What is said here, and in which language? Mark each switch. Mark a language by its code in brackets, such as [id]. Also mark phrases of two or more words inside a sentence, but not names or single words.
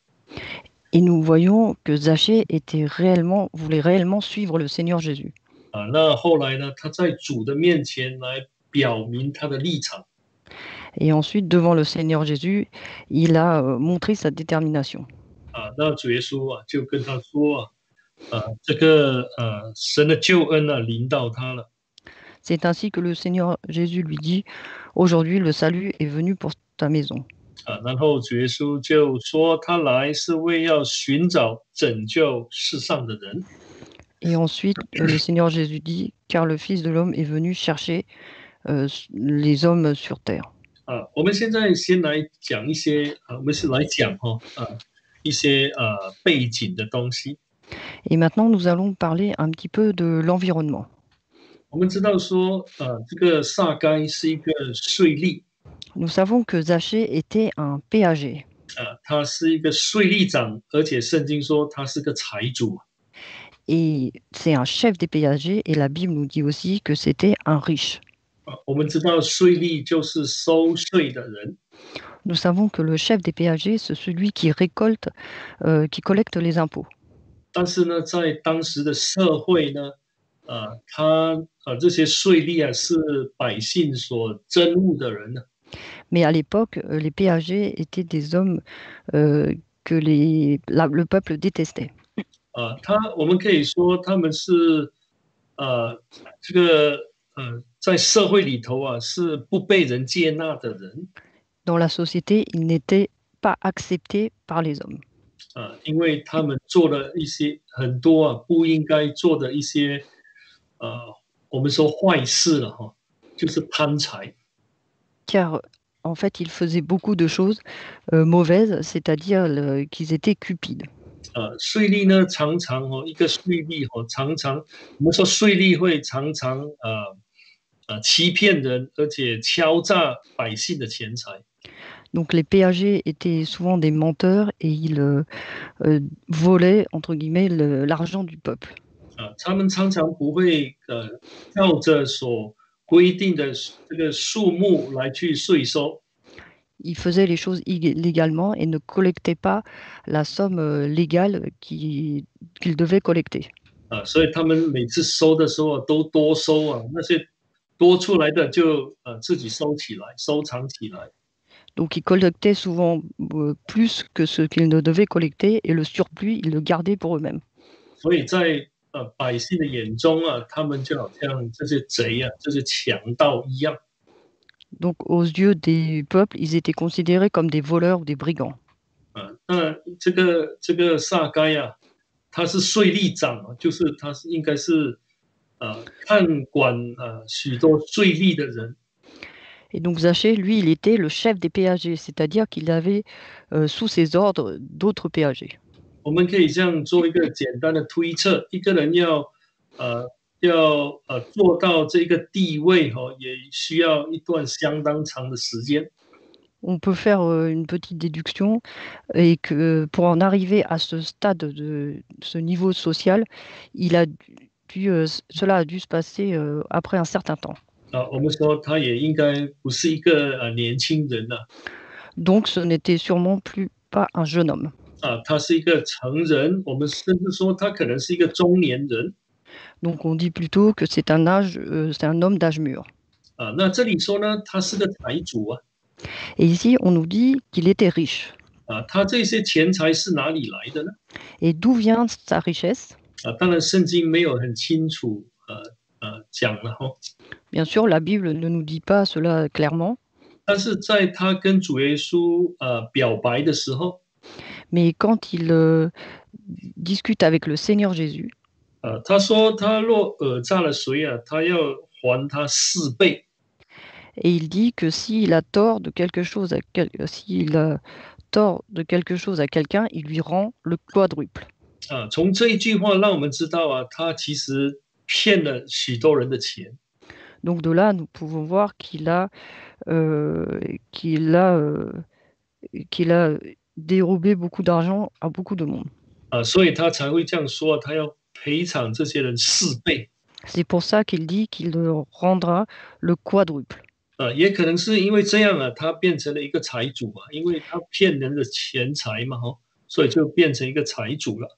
[fr] Et nous voyons que Zachée voulait réellement suivre le Seigneur Jésus. [zh] 那后来呢，他在主的面前来表明他的立场。 [fr] Et ensuite, devant le Seigneur Jésus, il a montré sa détermination. [zh] 那主耶稣就跟他说这个神的救恩临到他了。 [fr] C'est ainsi que le Seigneur Jésus lui dit, aujourd'hui le salut est venu pour ta maison. [zh] 然后主耶稣就说他来是为要寻找拯救世上的人。 [fr] Et ensuite, le Seigneur Jésus dit, car le Fils de l'homme est venu chercher les hommes sur terre. [zh] 我们现在先来讲一些我们是来讲一些背景的东西。 [fr] Et maintenant, nous allons parler un petit peu de l'environnement. [zh] 我们知道说这个撒该是一个税吏。 [fr] Nous savons que Zachée était un péager. [zh] 他是一个税吏长，而且圣经说他是个财主。 [fr] Et c'est un chef des péagers, et la Bible nous dit aussi que c'était un riche. [zh] 我们知道税吏就是收税的人。 [fr] Nous savons que le chef des péagers, c'est celui qui qui collecte les impôts. [zh] 但是呢，在当时的社会呢，这些税吏是百姓所憎恶的人呢。 [fr] Mais à l'époque, les péagers étaient des hommes que le peuple détestait. [zh] 我们可以说他们是这个在社会里头是不被人接纳的人。 [fr] Dans la société, ils n'étaient pas acceptés par les hommes. [zh] 因为他们做了一些很多不应该做的一些我们说坏事了就是贪财。 [fr] Car en fait, ils faisaient beaucoup de choses mauvaises, c'est-à-dire qu'ils étaient cupides. [zh] 税吏呢，常常一个税吏常常我们说税吏会常常欺骗人，而且敲诈百姓的钱财。 [fr] Donc les péagers étaient souvent des menteurs et ils volaient, entre guillemets, l'argent du peuple. [zh] 他们常常不会照着所规定的这个数目来去税收。 [fr] Ils faisaient les choses illégalement et ne collectaient pas la somme légale qu'ils devaient collecter. [zh] 所以他们每次收的时候都多收那些多出来的就自己收起来，收藏起来。 [fr] Donc il collectait souvent plus que ce qu'il ne devait collecter et le surplus, ils le gardaient pour eux-mêmes. [zh] 所以在百姓的眼中啊，他们就好像这些贼啊，这些强盗一样。 [fr] Donc aux yeux des peuples, ils étaient considérés comme des voleurs ou des brigands. [zh] 那这个撒该啊，他是税吏长啊，就是他是应该是看管许多税吏的人。 [fr] Et donc Zachée, lui, il était le chef des péagers, c'est-à-dire qu'il avait sous ses ordres d'autres péagers. [zh] 我们可以这样做一个简单的推测：一个人要做到这个地位哈、也需要一段相当长的时间。 [fr] On peut faire une petite déduction et que pour en arriver à ce stade de ce niveau social, cela a dû se passer après un certain temps. [zh] 我们说他也应该不是一个年轻人呐、 [fr] Donc ce n'était sûrement plus pas un jeune homme. [zh] 他是一个成人，我们甚至说他可能是一个中年人。 [fr] Donc on dit plutôt que c'est un homme d'âge mûr. [zh] 那这里说呢，他是个财主啊。 [fr] Et ici, on nous dit qu'il était riche. [zh] 他这些钱财是哪里来的呢？ [fr] Et d'où vient sa richesse? [zh] 当然圣经没有很清楚讲了哈。 [fr] Bien sûr, la Bible ne nous dit pas cela clairement, [zh] 但是在他跟主耶稣表白的时候， [fr] mais quand il discute avec le Seigneur Jésus, [zh] 他说他若讹诈了谁啊，他要还他4倍。 [fr] et il dit que s'il a tort de quelque chose s'il a tort de quelque chose à quelqu'un, il lui rend le quadruple. [zh] 从这一句话让我们知道啊，他其实骗了许多人的钱。 [fr] Donc de là, nous pouvons voir euh, qu'il a, euh, qu'il a dérobé beaucoup d'argent à beaucoup de monde. [zh] 所以他才会这样说，他要赔偿这些人4倍。 [fr] C'est pour ça qu'il dit qu'il leur rendra le quadruple. [zh] 也可能是因为这样啊，他变成了一个财主啊，因为他骗人的钱财嘛，所以就变成一个财主了。